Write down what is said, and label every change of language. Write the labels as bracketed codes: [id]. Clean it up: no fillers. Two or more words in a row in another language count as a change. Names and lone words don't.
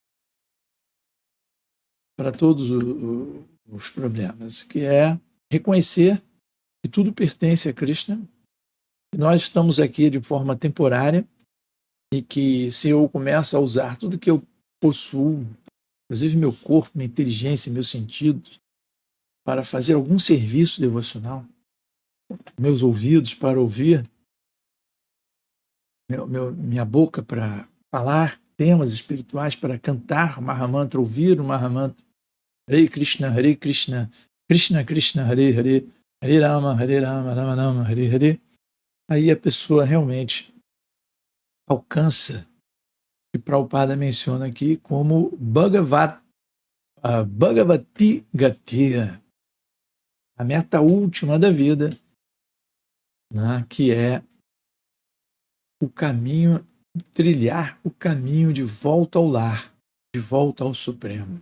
[pt] Para todos os problemas, que é reconhecer que tudo pertence a Krishna, que nós estamos aqui de forma temporária e que se eu começo a usar tudo que eu possuo, inclusive meu corpo, minha inteligência, meus sentidos, para fazer algum serviço devocional, meus ouvidos para ouvir, minha boca para falar temas espirituais, para cantar o Mahamantra, ouvir o Mahamantra, [sa] Hare Krishna, Krishna Krishna, Hare Hare, Hare Rama, Rama Rama, Hare Hare. [pt] Aí a pessoa realmente alcança, que Prabhupada menciona aqui como [sa] Bhagavati Gati, [pt] a meta última da vida, né, que é o caminho, trilhar o caminho de volta ao lar, de volta ao Supremo.